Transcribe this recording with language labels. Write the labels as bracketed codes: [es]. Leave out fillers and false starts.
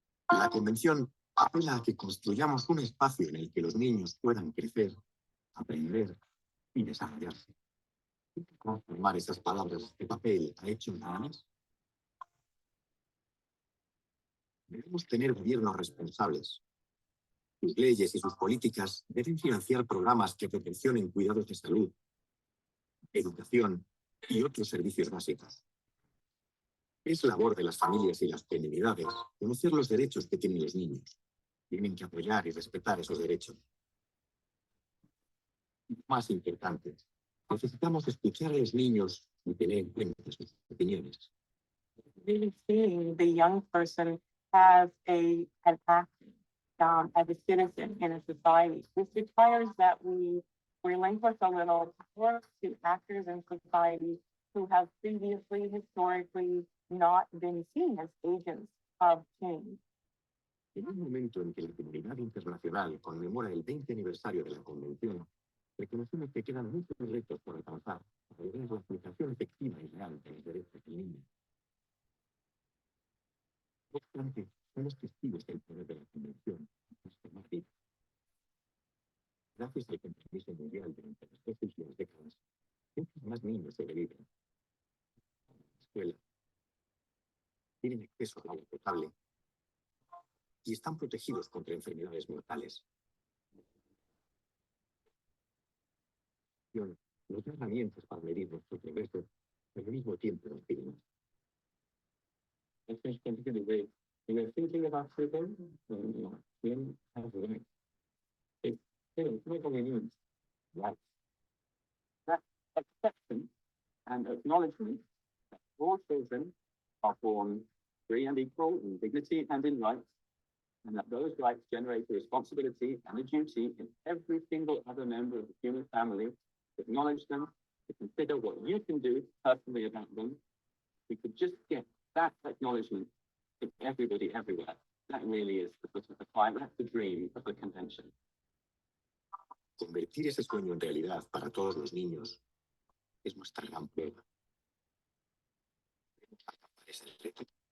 [es] La Convención apela a que construyamos un espacio en el que los niños puedan crecer, aprender y desarrollarse. Transformar esas palabras de papel a hechos reales. Debemos tener gobiernos responsables. Sus leyes y sus políticas deben financiar programas que proporcionen cuidados de salud, educación y otros servicios básicos. Es labor de las familias y las comunidades conocer los derechos que tienen los niños. Tienen que apoyar y respetar esos derechos. Más importante, necesitamos escuchar a los niños y tener en cuenta sus opiniones. [en] Really seeing the young person have an act as a citizen in a society. This requires that we relinquish a little power to actors in society who have previously historically not been seen as agents of change. [es] En un momento en que la comunidad internacional conmemora el 20 aniversario de la Convención, reconocemos que quedan muchos retos por alcanzar para lograr la aplicación efectiva y real de los derechos del niño. No obstante, somos testigos del poder de la Convención en transformar vidas. Gracias al compromiso mundial durante las 2 últimas décadas, muchos más niños sobreviven a la escuela, tienen acceso al agua potable y están protegidos contra enfermedades mortales. Nos da herramientas para medir nuestro progreso, pero al mismo tiempo nos pide más. [en] I think particularly when we're thinking about freedom, we have rights. It's not only needs rights. That acceptance and acknowledgement that all children are born free and equal in dignity and in rights, and that those rights generate a responsibility and a duty in every single other member of the human family to acknowledge them, to consider what you can do personally about them. We could just get that acknowledgement to everybody everywhere. That really is the climb, that's the dream of the convention. [es] Convertir ese sueño en realidad para todos los niños es nuestra gran prueba. Debemos alcanzar ese reto.